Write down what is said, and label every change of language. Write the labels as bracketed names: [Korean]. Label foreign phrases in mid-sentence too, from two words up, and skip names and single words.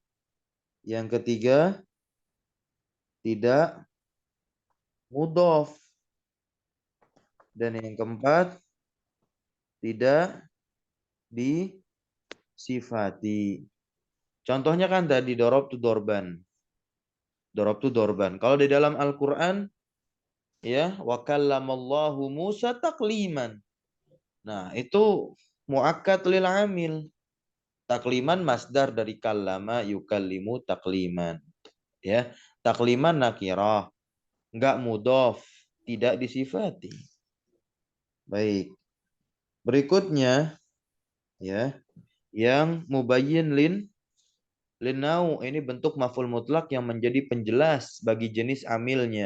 [Indonesian] Yang ketiga tidak mudhof. Dan yang keempat tidak disifati. Contohnya kan tadi [Arabic] ضربت ضربا. ضربت ضربا. [Indonesian] Kalau di dalam Al-Quran ya [Arabic] وكلم الله موسى تكليما. [Indonesian] Nah, itu [Arabic] مؤكد للعامل. تكليما مصدر dari كلم يكلم تكليما. [Indonesian] Ya, takliman nakirah, enggak mudhof, tidak disifati. Baik. Berikutnya ya, yang [Arabic] مبين للنوع [Indonesian] ini bentuk [Arabic] مفعول مطلق [Indonesian] yang menjadi penjelas bagi jenis amilnya.